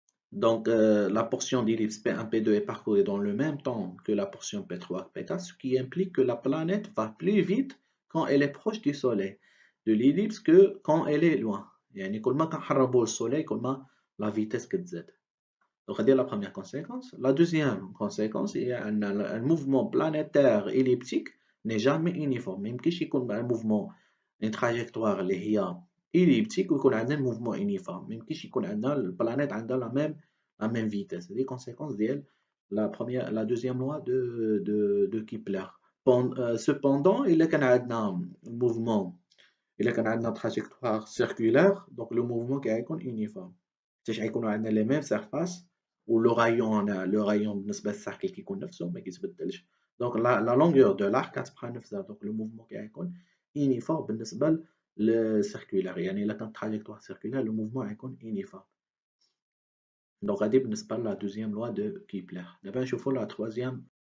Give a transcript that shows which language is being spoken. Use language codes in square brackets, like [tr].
[fr] Donc, la portion d'ellipse P1, P2 est parcourue dans le même temps que la portion P3, P4, ce qui implique que la planète va plus vite quand elle est proche du Soleil de l'ellipse que quand elle est loin. [ar] يعني كل ما كنقربوا للسوليل كل ما [fr] la vitesse [ar] كتزاد. [fr] Donc, c'est la première conséquence. La deuxième conséquence est un mouvement planétaire elliptique n'est jamais uniforme. Même [ar] كيش يكون [fr] un mouvement une trajectoire [ar] اللي هي [fr] elliptique [ar] ويكون عندنا [fr] mouvement uniforme. [ar] même كيش يكون عندنا البلانيت عندها [fr] la même vitesse. Les conséquences ديال la deuxième loi de Kepler. Cependant, il [ar] كان عندنا [fr] mouvement il كان عندنا trajectoire circulaire, donc le mouvement [ar] كيكون [fr] uniforme. [ar] حيت غيكونوا عندنا [fr] les mêmes surfaces [ar] ولو rayon بالنسبه للسيركل كيكون نفسه ما كيتبدلش. [fr] donc la longueur de l'arc [ar] كتبقى نفسها. [fr] donc le mouvement [ar] كيكون [fr] uniforme [ar] بالنسبه للسيركولار. يعني الا كانت [fr] trajectoire circulaire le mouvement [ar] غيكون [fr] uniforme. donc [ar] هذه بالنسبه لا [fr] deuxième loi de Kepler. [ar] دابا نشوفوا [fr] la troisième.